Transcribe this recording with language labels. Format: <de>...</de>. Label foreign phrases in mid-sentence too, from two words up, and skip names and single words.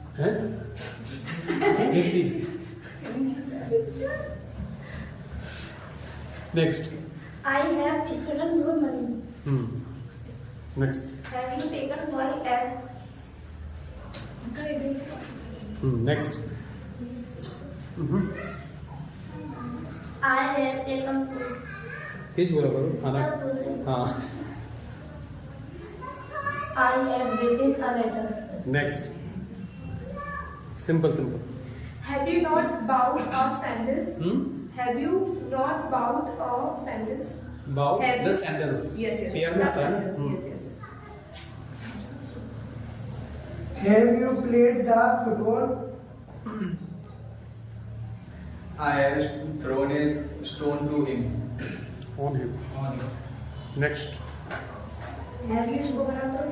<en>Hindi. Next. I have stolen your money. Next. Have you taken money at Next. I have taken food.</en> <hi>तेज बोला करो खाना. सब बोल रहे. हाँ.</hi> <en>I have written a letter. Next. Simple. Have you not bowed our sandals? Have you not bowed our sandals? Bow Have the you- sandals. Yes.</en> <hi>Pair में</hi> <en>The</en> <hi>आता है ना?</hi> <en>sandals, Yes. Have you played the football? I have thrown a stone to him. On him. Next. Have you spoken the truth?</en>